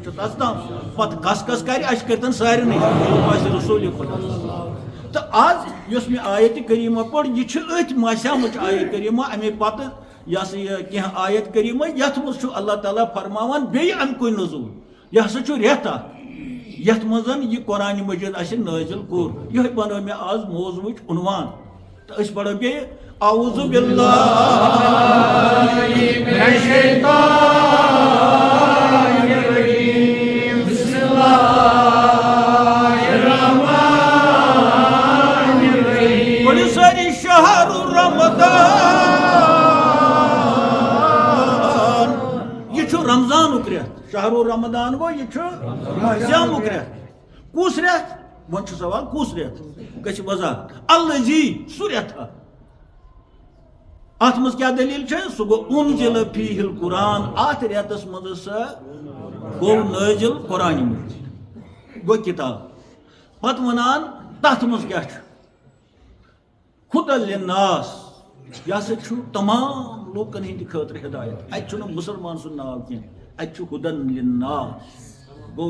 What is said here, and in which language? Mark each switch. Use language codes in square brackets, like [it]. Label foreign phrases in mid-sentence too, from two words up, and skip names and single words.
[ks] چھُ تس تام پتہٕ کس کرِ اَسہِ کٔرتن سارنٕے آسہِ رسوٗلِ خۄدا تہٕ آز یۄس مےٚ آیتِ کریٖمہ پٔر یہِ چھِ أتھۍ ماسیمٕچ آیت کریٖمہ اَمے پتہٕ یہِ ہسا یہِ کینٛہہ آیت کریٖمہ یتھ منٛز چھُ اللہ تعالیٰ فرماوان بیٚیہِ اَمہِ کُے نزوٗل یہِ ہسا چھُ رٮ۪تھ اکھ یتھ منٛز یہِ قرآنِ مجیٖد اَسہِ نٲزِل کوٚر یِہوے بنٲو مےٚ آز موضوٗعٕچ عنوان تہٕ أسۍ پرو بیٚیہِ [ar] اعوذ باللہ من الشیطان الرجیم بسم اللہ الرحمن الرحیم قل ساری شہر رمضان [ks] یہ چھُ رمضانُک رٮ۪تھ [ar] شہر رمضان [ks] گوٚو یہِ چھُ سیامُک رٮ۪تھ کُس رٮ۪تھ وۄنۍ چھُ سوال کُس رٮ۪تھ گژھِ وضاحت الذی سُہ رٮ۪تھا اتھ منٛز کیٛاہ دلیٖل چھِ سُہ گوٚو [ar] انزل فیہ القرآن [ks] اتھ رٮ۪تس منٛز ہسا گوٚو نٲزِل قرآنِ مجیٖد گوٚو کِتاب پتہٕ ونان تتھ منٛز کیٛاہ چھُ ہدی للناس یہِ ہسا چھُ تمام لوٗکن ہٕنٛدِ خٲطرٕ ہدایت اتہِ چھُنہٕ مُسلمان سُنٛد ناو کینٛہہ اتہِ چھُ [ar] ہدی للناس [ks] گوٚو